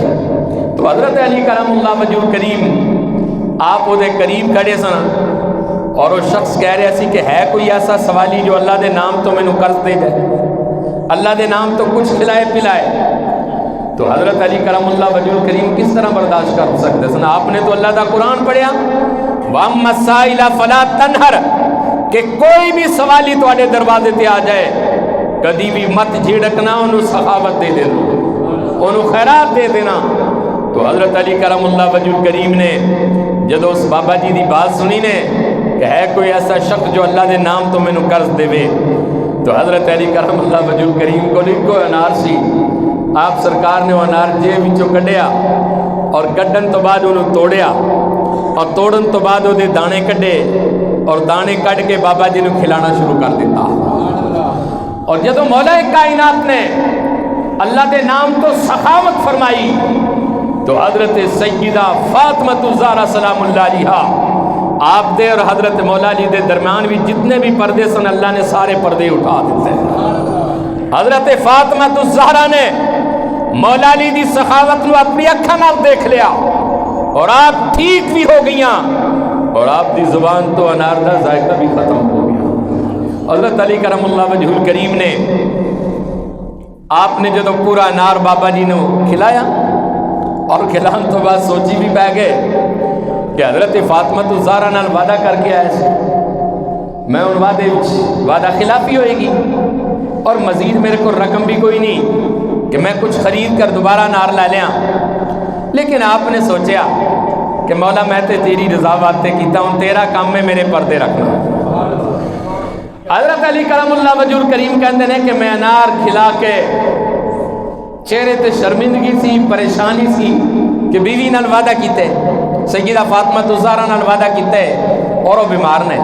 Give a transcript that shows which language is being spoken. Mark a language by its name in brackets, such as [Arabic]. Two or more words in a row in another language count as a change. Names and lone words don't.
[Punjabi] تو حضرت علی کرم اللہ وجہ الکریم آپ وہ دے قریب کھڑے سن اور وہ شخص کہہ رہے سی کہ ہے کوئی ایسا سوالی جو اللہ دے نام تو مینوں قرض دے جائے، اللہ دے نام تو کچھ کھلائے پلائے۔ تو حضرت علی کرم اللہ وجہ الکریم کس طرح برداشت کر سکتے سن؟ آپ نے تو اللہ دا قرآن پڑھیا [Arabic] وَأَمَّا السَّائِلَ فَلَا تَنْهَرْ [Punjabi] کہ کوئی بھی سوالی تواڈے دروازے تے آ جائے کدی بھی مت جھڑکنا، انہوں سخاوت دے دینا، انہوں خیرات دے دینا۔ تو حضرت علی کرم اللہ وجہ الکریم نے جدو اس بابا جی دی بات سنی نے کہ ہے کوئی ایسا شخص جو اللہ دے نام تو مینوں قرض دے وے، تو حضرت علی کرم اللہ وجہ الکریم کو لکھو انار سی، آپ سرکار نے وہ انار جیب وچوں کڈیا اور کڈن تو بعد انہوں توڑیا اور توڑن تو بعد وہ دانے کڈے اور دانے کڈ کے بابا جی نے کھلانا شروع کر دیتا. اور جدو مولا کائنات نے اللہ دے نام تو سخاوت فرمائی تو حضرت سیدہ فاطمہ الزہرا سلام اللہ علیہا آپ دے اور حضرت مولا علی دے درمیان بھی جتنے بھی پردے سن اللہ نے سارے پردے اٹھا دیتے ہیں. حضرت فاطمہ الزہرا نے مولا علی دی سخاوت نو اپنی اکھاں نال دیکھ لیا اور آپ ٹھیک بھی ہو گئیاں اور آپ دی زبان تو انار دا ذائقہ بھی ختم ہو گیا. حضرت علی کرم اللہ وجہ الکریم نے آپ نے جدو پورا انار بابا جی نو کھلایا اور کھلان تو بعد سوچی بھی پہ گئے کہ حضرت فاطمہ الزہرا نال وعدہ کر کے آئے سے میں ان وعدہ خلافی ہوئے گی اور مزید میرے کو رقم بھی کوئی نہیں کہ میں کچھ خرید کر دوبارہ انار لے لیا. لیکن آپ نے سوچیا کہ مولا میں تے تیری رضا واسطے کیتا ہوں، تیرا کام میں میرے پردے رکھنا. حضرت علی کرم اللہ وجہ الکریم کہندے ہیں کہ میں انار کھلا کے چہرے تے شرمندگی سی، پریشانی سی کہ بیوی نال وعدہ کیتے، سیدہ فاطمہ الزہرا نال وعدہ کیتے اور وہ بیمار نے.